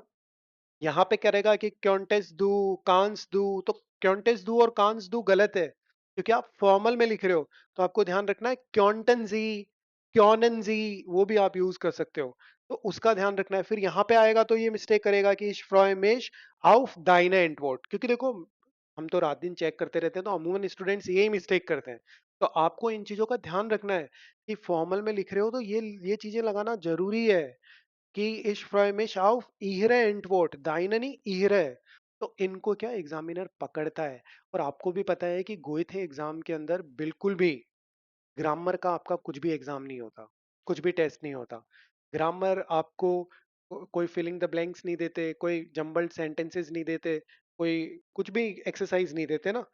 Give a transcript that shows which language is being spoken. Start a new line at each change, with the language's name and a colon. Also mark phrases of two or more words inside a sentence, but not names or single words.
Hindi: यहाँ पे करेगा कि
German: könntest du kannst du,
Hindi: तो
German: könntest du
Hindi: और
German: kannst du
Hindi: गलत है क्योंकि आप फॉर्मल में लिख रहे हो। तो आपको ध्यान रखना है
German: könnten Sie, können Sie,
Hindi: वो भी आप यूज कर सकते हो, तो उसका ध्यान रखना है। फिर यहाँ पे आएगा तो ये मिस्टेक करेगा कि
German: ich freue mich auf deine Antwort,
Hindi: क्योंकि देखो हम तो रात दिन चेक करते रहते हैं, तो अमूमन स्टूडेंट्स यही मिस्टेक करते हैं। तो आपको इन चीजों का ध्यान रखना है कि फॉर्मल में लिख रहे हो तो ये चीजें लगाना जरूरी है कि
German: ich freue mich auf ihre Antwort,
Hindi: deine नहीं ihre। तो इनको क्या एग्जामिनर पकड़ता है। और आपको भी पता है कि गोइथ एग्जाम के अंदर बिल्कुल भी ग्रामर का आपका कुछ भी एग्जाम नहीं होता, कुछ भी टेस्ट नहीं होता। ग्रामर आपको कोई
English: filling the blanks
Hindi: नहीं देते, कोई
English: jumbled sentences
Hindi: नहीं देते, कोई कुछ भी एक्सरसाइज नहीं देते ना।